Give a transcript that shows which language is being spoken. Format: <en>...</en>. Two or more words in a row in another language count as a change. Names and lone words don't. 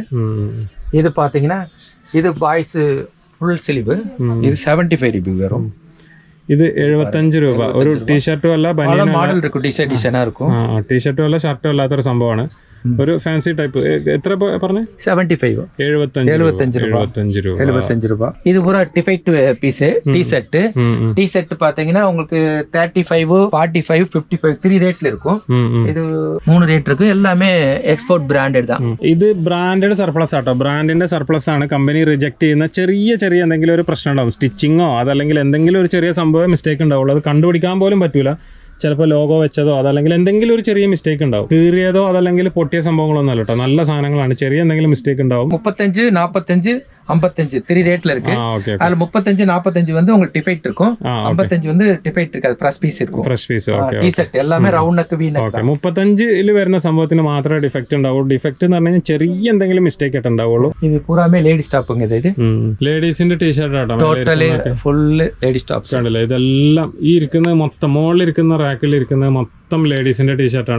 <ml>ഇത് പാത്തീங்கன்னா ഇത് ബോയ്സ് ഫുൾ സ്ലീവ്, ഇത് 75 രൂപ വരും. ഇത് 75 രൂപ. ഒരു ടീഷർട്ടും അല്ല,</ml> <ta>மாடல் இருக்கும், டிசைனா இருக்கும்.</ta> <ml>ടീഷർട്ടും അല്ല ഷർട്ടും അല്ലാത്തൊരു സംഭവമാണ്. ഒരു ഫാൻസി ടൈപ്പ്. എത്ര പറഞ്ഞേ? 75 രൂപ.</ml> <ta>ഇത് പൂரா</ta> <en>defect piece T-shirt</en> <ta>பாத்தீங்கன்னா உங்களுக்கு 35 45 55 3 ரேட்ல இருக்கும். இது 3 ரேட் இருக்கு. எல்லாமே</ta> <en>export branded</en> <ta>தான்.</ta> <ml>ഇത് ബ്രാൻഡഡ് സർപ്ലസ് ആട്ടോ. ബ്രാൻഡിന്റെ സർപ്ലസ് ആണ്. കമ്പനി റിജക്ട് ചെയ്യുന്ന ചെറിയ എന്തെങ്കിലും ഒരു പ്രശ്നം ഉണ്ടാവും, സ്റ്റിച്ചിങ്ങോ അതല്ലെങ്കിൽ എന്തെങ്കിലും ഒരു ചെറിയ സംഭവം മിസ്റ്റേക്ക് ഉണ്ടാവുള്ളൂ. അത് കണ്ടുപിടിക്കാൻ പോലും പറ്റൂല. ചിലപ്പോൾ ലോഗോ വെച്ചതോ അതല്ലെങ്കിൽ എന്തെങ്കിലും ഒരു ചെറിയ മിസ്റ്റേക്ക് ഉണ്ടാവും. കീറിയതോ അതല്ലെങ്കിൽ പൊട്ടിയ സംഭവങ്ങളൊന്നും അല്ല കേട്ടോ. നല്ല സാധനങ്ങളാണ്. ചെറിയ എന്തെങ്കിലും മിസ്റ്റേക്ക് ഉണ്ടാവും.</ml> <ta>35 45 55 3 ரேட்ல இருக்கு. அதுல 35 45 வந்து உங்களுக்கு டிஃபெக்ட் இருக்கும், 55 வந்து டிஃபெக்ட் இருக்காது,</ta> <en>fresh piece</en> <ta>இருக்கும்.</ta> <en>Fresh piece. ടി-ഷർട്ട് എല്ലാമേ round neck V neck.</en> <ml>35 വരുന്ന സംഭവത്തിന് മാത്രമേ ഡിഫക്റ്റ് ഉണ്ടാവുള്ളൂ. ഡിഫക്റ്റ് എന്ന് പറഞ്ഞാൽ ചെറിയ എന്തെങ്കിലും മിസ്റ്റേക്ക് ആയിട്ട് ഉണ്ടാവുള്ളൂ. ഇത് പൂരാമേ ലേഡി സ്റ്റോപ്പും. ഇത് ലേഡീസിന്റെ ടീഷർട്ട് ആട്ടോ.</ml> <en>total full lady tops</en> <ml>കണ്ടില്ലേ? ഇതെല്ലാം ഈ ഇരിക്കുന്ന മൊത്തം മുകളിൽ ഇരിക്കുന്ന റാക്കിൽ ഇരിക്കുന്ന മൊത്തം ലേഡീസിന്റെ ടീഷർട്ടാണ്.</ml>